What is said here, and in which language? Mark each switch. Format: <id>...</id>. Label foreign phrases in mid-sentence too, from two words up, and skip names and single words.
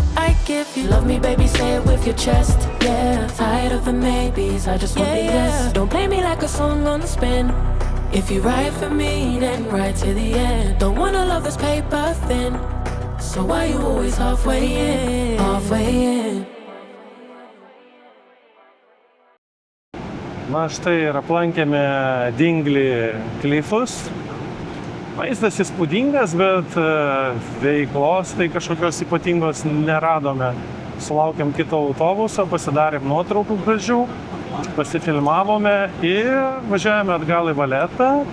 <en>I give you love me, baby, say it with your chest. Yeah, tired of the maybes, I just want the yes. Don't play me like a song on the spin. If you ride for me, then ride to the end. Don't wanna love this paper thin, so why you always halfway in, halfway in?</en> <lt>Na štai ir aplankėme Dinglį klifus. Vaizdas įspūdingas, bet veiklos tai kažkokios ypatingos neradome. Sulaukėm kito autobuso, pasidarėm nuotraukų gražių, pasifilmavome ir važiavome atgal į Valetą.</lt>